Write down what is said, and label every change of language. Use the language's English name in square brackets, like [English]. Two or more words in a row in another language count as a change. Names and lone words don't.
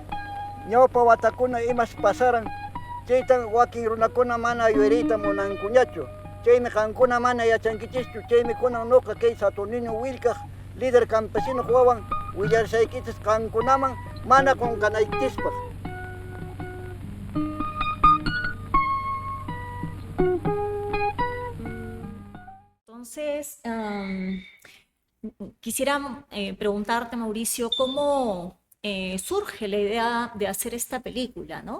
[Quechua] Ñawpa watakuna imas pasaran chaytan wakin runakuna mana ayuerita munankuñachu. Chaymi qankuna mana yachankichishchu, chaymi kunan nuqa kay Saturnino Willkaq [Spanish] líder campesino [Quechua] wawan willarsaykichis qankunaman mana qunqanaykichishpaq. [Spanish] Entonces, quisiera preguntarte, Mauricio, ¿cómo surge la idea de hacer esta película, ¿no?